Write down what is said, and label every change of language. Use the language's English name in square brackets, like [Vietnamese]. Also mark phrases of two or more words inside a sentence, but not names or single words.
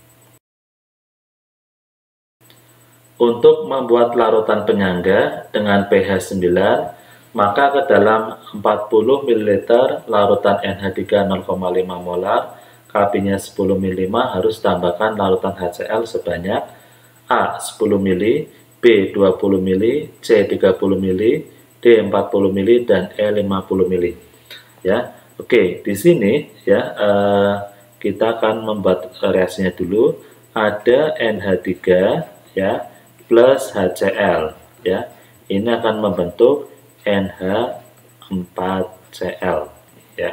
[Indonesian] Untuk membuat larutan penyangga dengan pH 9, maka ke dalam 40 ml larutan NH3 0,5 molar, KB-nya 10 ml harus tambahkan larutan HCl sebanyak A 10 ml, B 20 ml, C 30 ml, D 40 ml, dan E 50 ml. Ya, oke, di sini ya kita akan membuat reaksinya dulu. Ada NH3 ya plus HCl ya, ini akan membentuk NH4Cl ya.